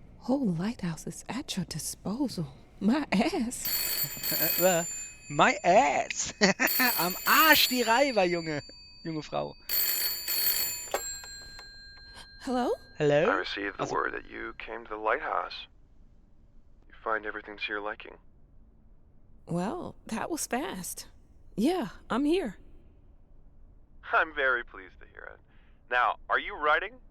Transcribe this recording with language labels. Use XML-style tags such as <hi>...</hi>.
<en>Whole lighthouse is at your disposal. My ass. My ass!</en> <de>Am Arsch die Reiber, Junge Frau.</de> <en>Hello? Hello? I received the</en> <de>Also-</de> <en>word that you came to the lighthouse. You find everything to your liking. Well, that was fast. Yeah, I'm here. I'm very pleased to hear it. Now, are you writing?</en>